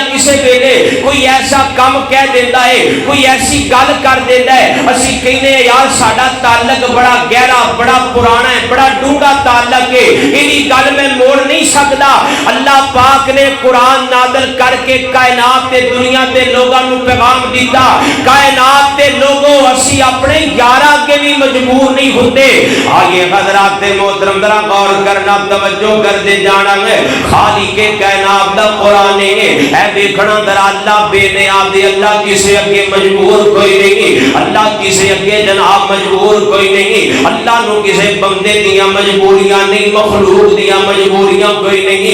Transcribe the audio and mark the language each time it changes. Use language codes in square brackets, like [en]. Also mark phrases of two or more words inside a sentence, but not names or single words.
[pa] کسے ویلے کوئی ایسا کام کہہ دیتا ہے، کوئی ایسی گل کر دیتا ہے، اسیں کہنے یار ساڈا تعلق بڑا گہرا، بڑا پرانا ہے، بڑا ڈونگا تعلق ہے، ایہدی گل میں موڑ نہیں سکدا. اللہ پاک نے قرآن نازل کر کے کائنات تے دنیا دے لوگاں نوں پیغام دتا، کائنات دے لوگو اسیں اپنے یاراں اگے بھی مجبور نہیں ہوندے. [ur] آئیے حضرات محترم ذرا غور کرنا، توجہ کرتے جانا ہے. [pa] خالقِ کائنات دا قرآن ہے دیکھنا درا اللہ بے نیاز ہے. اللہ کسے اگے مجبور کوئی نہیں، اللہ کسے اگے جناب مجبور کوئی نہیں. اللہ نو کسے بندے دیاں مجبوریاں نہیں، مخلوق دیاں مجبوریاں کوئی نہیں.